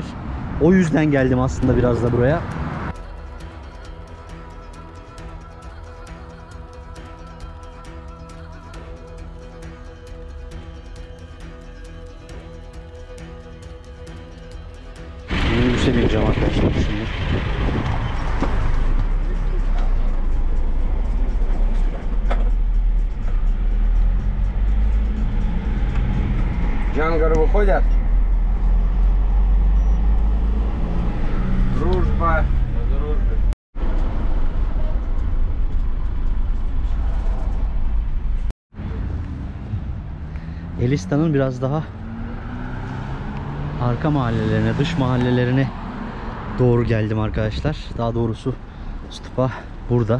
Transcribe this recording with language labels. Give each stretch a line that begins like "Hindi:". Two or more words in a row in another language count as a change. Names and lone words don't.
Turkish: O yüzden geldim aslında biraz da buraya. Minibüse bineceğim arkadaşlar şimdi.
Russian: Джангары выходят. Дружба на дружбе.
Turkish: Elista'nın biraz daha arka mahallelerine, dış mahallelerine doğru geldim arkadaşlar. Daha doğrusu stupa burada.